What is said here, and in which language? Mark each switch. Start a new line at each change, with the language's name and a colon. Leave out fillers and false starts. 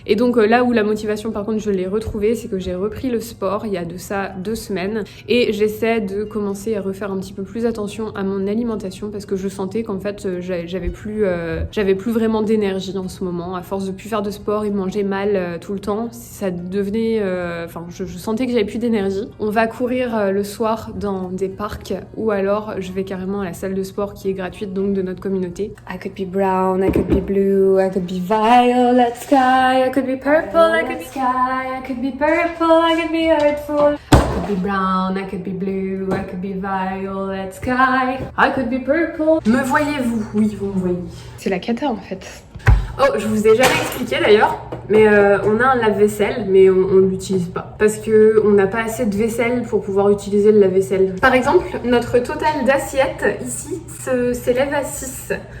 French: Et donc là où la motivation par contre je l'ai retrouvée, c'est que j'ai repris le sport il y a de ça 2 semaines et j'essaie de commencer à refaire un petit peu plus attention à mon alimentation parce que je sentais qu'en fait j'avais plus vraiment d'énergie en ce moment. À force de plus faire de sport et manger mal tout le temps, ça devenait... Enfin je sentais que j'avais plus d'énergie. On va courir le soir dans des parcs ou alors je vais carrément à la salle de sport qui est gratuite donc de notre communauté.
English: I could be brown, I could be blue, I could be violet sky, I could be purple, I could be sky, I could be purple, I could be earthful. I could be brown, I could be blue, I could be violet sky, I could be purple.
French: Me voyez-vous? Oui, vous me voyez. C'est la cata en fait. Oh, je vous ai jamais expliqué d'ailleurs, mais on a un lave-vaisselle, mais on l'utilise pas. Parce que on n'a pas assez de vaisselle pour pouvoir utiliser le lave-vaisselle. Par exemple, notre total d'assiettes ici s'élève à 6.